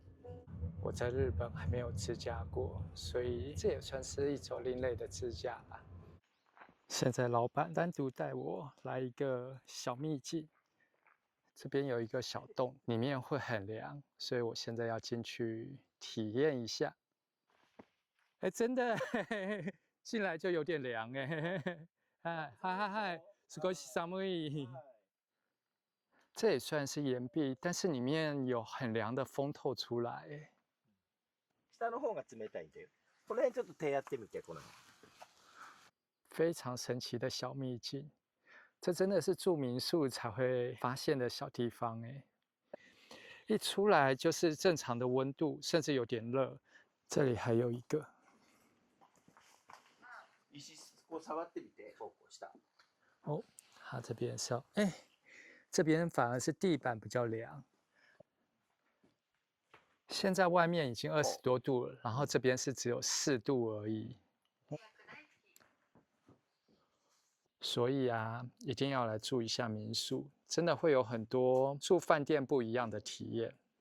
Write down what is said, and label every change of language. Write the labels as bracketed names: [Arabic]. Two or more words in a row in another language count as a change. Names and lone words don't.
[Chinese] 我在日本還沒有自駕過，所以這也算是一種另類的自駕吧。現在老闆單獨帶我來一個小秘境，這邊有一個小洞，裡面會很涼，所以我現在要進去體驗一下。哎，真的，嘿嘿嘿，進來就有點涼哎。 [Japanese] 嗨嗨嗨嗨，少し寒い。 [Chinese] 這也算是岩壁，但是裡面有很涼的風透出來。 [Japanese] 下の方が冷たいんだよ。この辺ちょっと手やってみて、この。 [Chinese] 非常神奇的小秘境，這真的是住民宿才會發現的小地方哎。一出來就是正常的溫度，甚至有點熱。這裡還有一個。 [Japanese] 石こう触ってみて、こう下。 [Chinese] 哦，它這邊是哎，這邊反而是地板比較涼。現在外面已經20多度了，然後這邊是只有4度而已。所以啊，一定要來住一下民宿，真的會有很多住飯店不一樣的體驗。